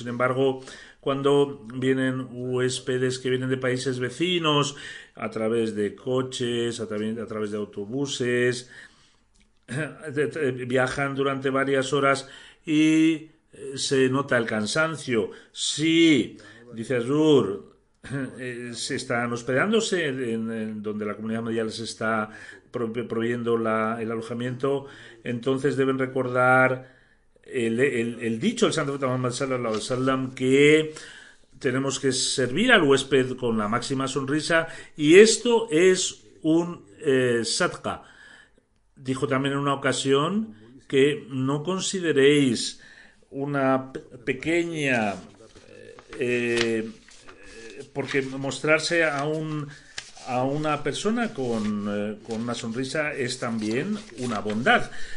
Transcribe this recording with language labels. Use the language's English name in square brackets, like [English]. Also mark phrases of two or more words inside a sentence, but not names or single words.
[Spanish] Sin embargo, cuando vienen huéspedes que vienen de países vecinos, a través de coches, a través de autobuses, viajan durante varias horas y se nota el cansancio. Sí, dice Azur, se están hospedándose en donde la comunidad mundial les está proveyendo el alojamiento, entonces deben recordar el dicho del Santo Muhammad [Arabic] صلى الله عليه وسلم, [Spanish] que tenemos que servir al huésped con la máxima sonrisa, y esto es un sadqa. Dijo también en una ocasión que no consideréis una pequeña porque mostrarse a a una persona con una sonrisa es también una bondad.